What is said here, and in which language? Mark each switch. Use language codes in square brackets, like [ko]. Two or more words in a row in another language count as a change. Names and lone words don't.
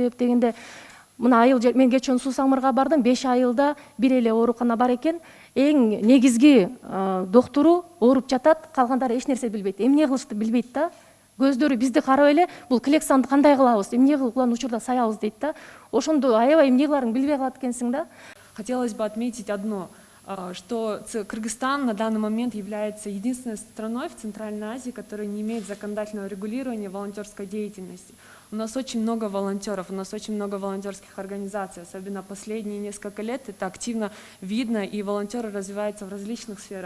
[ky] Себеп дегенде мына айыл мен кечээ Суу-Самырга бардым, 5 айылда бир эле оорукана бар экен. Эң негизги доктуру ооруп жатат, калгандары эч нерсе билбейт. Эмне кылышты билбейт да. Көздөрү бизди карап эле, бул клександы кандай кылабыз, эмне кылып улан учурда саябыз дейт да. Ошондо аябай эмне кыларын билбей калат экенсиң да. [ru] Хотелось бы отметить одно, что Кыргызстан на данный момент является единственной страной в Центральной Азии, которая не имеет законодательного регулирования волонтерской деятельности. У нас очень много волонтеров, у нас очень много волонтерских организаций, особенно последние несколько лет это активно видно, и волонтеры развиваются в различных сферах.